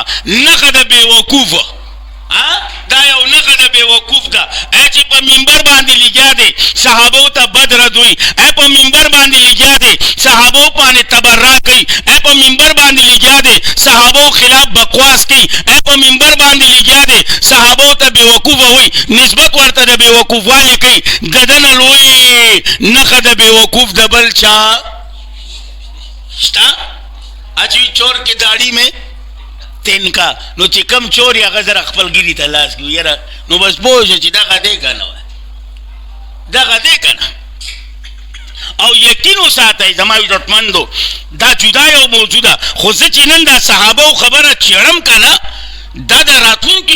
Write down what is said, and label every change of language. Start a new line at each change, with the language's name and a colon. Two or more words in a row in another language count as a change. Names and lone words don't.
Pashto: نښه د بې وقوفه دا یو نښه د بې وقوف ده چې په منبر باندې لګیا دی صحابو ته بد رد وایي، په منبر باندې لګیا دی صحابو باندې تبرا کوي، په منبر باندې لګیا دی صحابو خلاف بکواس کوي، په منبر باندې لګیا دی صحابو ته بې وقوفه وایي، نسبت ورته د بې وقوفوالي کوي. د ده نه لوی نښه د بې وقوف د بل چا شته؟ اچوی
Urdu: چور کې داڑھی میں تنکا،
Pashto: نو چې کم چور یا غزر خپل ګیری ته لاس کیو یاره، نو بس پوه شو چې دغه دی که نه، دغه دی که نه. او یقین وساتئ زما عزتمندو، دا جدا یو موضوع ده، خو زه چې نن دا صحابو خبره چیړم که نه، دا د راتلونکي